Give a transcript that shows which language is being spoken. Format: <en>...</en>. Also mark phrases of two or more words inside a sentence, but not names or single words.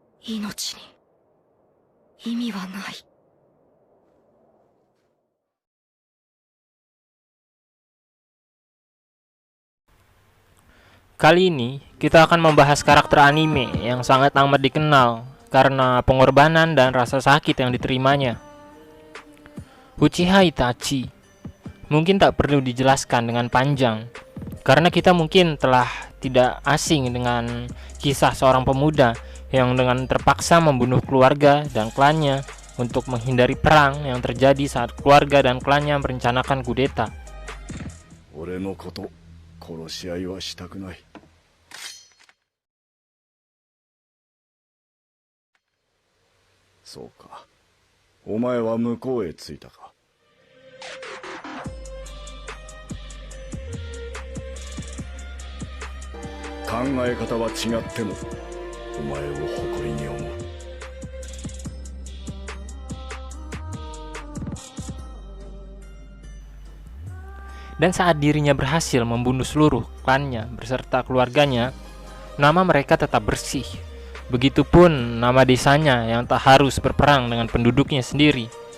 <ja>命に意味はない。</ja> <id>Kali ini kita akan membahas karakter anime yang sangat amat dikenal karena pengorbanan dan rasa sakit yang diterimanya. Uchiha Itachi. Mungkin tak perlu dijelaskan dengan panjang, karena kita mungkin telah tidak asing dengan kisah seorang pemuda yang dengan terpaksa membunuh keluarga dan klannya untuk menghindari perang yang terjadi saat keluarga dan klannya merencanakan kudeta.</id> <ja>殺し合いはしたくない。そうか。お前は向こうへ着いたか。考え方は違っても、お前を誇りに思う。</ja> <id>Dan saat dirinya berhasil membunuh seluruh klannya beserta keluarganya, nama mereka tetap bersih. Begitupun nama desanya yang tak harus berperang dengan penduduknya sendiri.</id>